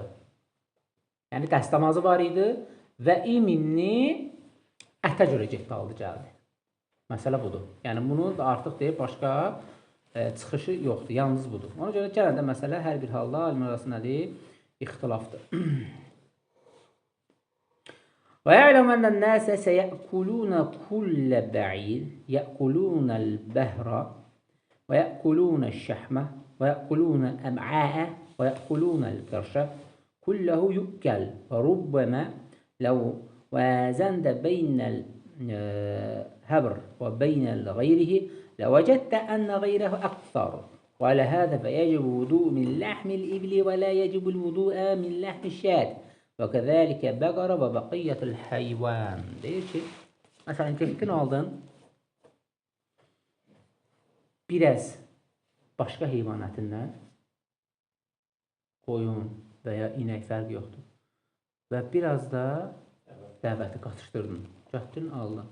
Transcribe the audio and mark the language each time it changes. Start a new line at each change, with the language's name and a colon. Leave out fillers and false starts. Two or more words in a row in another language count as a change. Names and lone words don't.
Azerbaijani: Yəni dəstəmazı var idi və iminni ətə görə getdi aldı gəldi. Məsələ budur. Yəni bunu da artıq deyib başqa çıxışı yoxdur. Yalnız budur. Ona görə gələn də məsələ hər bir halda alimlər arasında nədir? İxtilafdır.
Arabic: وَيَعْلَمْ أَنَّ النَّاسَ سَيَأْكُلُونَ كُلَّ بَعِيرٍ يَأْكُلُونَ الْبَهْرَ وَيَأْكُلُونَ الشَّحْمَ وَيَأْكُلُونَ الْأَمْعَاءَ وَيَأْكُلُونَ الْقِرْشَ كُلَّهُ يُؤْكَلُ وَرُبَّمَا لَوْ وَازَنْتَ بَيْنَ الْهَبْرِ وَبَيْنَ غَيْرِهِ لَوَجَدْتَ أَنَّ غَيْرَهُ أَكْثَرُ وعلى هذا فيجب الوضوء من لحم الإبل ولا يجب الوضوء من لحم الشاة وكذلك بقرة وبقية الحيوان.
Azerbaijani: Deyir ki, məsələn, temkin aldın, biraz başqa heyvan ətindən, qoyun və ya inək fərq yoxdur. Və biraz da dəvəti qatışdırdın, gətdin, aldın.